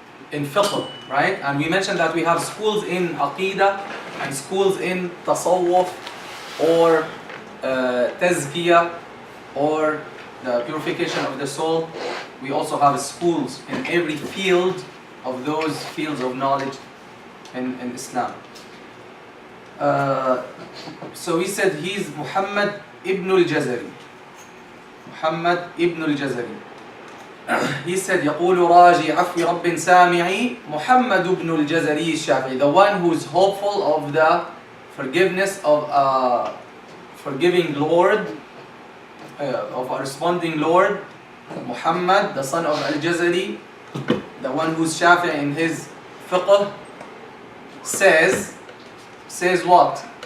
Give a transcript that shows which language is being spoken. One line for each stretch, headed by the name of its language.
English: In fiqh, right? And we mentioned that we have schools in aqidah and schools in tasawwuf or tazkiyah or the purification of the soul. We also have schools in every field of those fields of knowledge in Islam. So he said he's Muhammad Ibn Aljazari. Muhammad Ibn Aljazari. He said
Arabic: يقول راجي عفو رب سامعي محمد ابن الجزري الشافعي.
English: The one who is hopeful of the forgiveness of forgiving Lord, of a responding Lord, Muhammad, the son of Al-Jazari, the one who's Shafi'i in his fiqh, says what?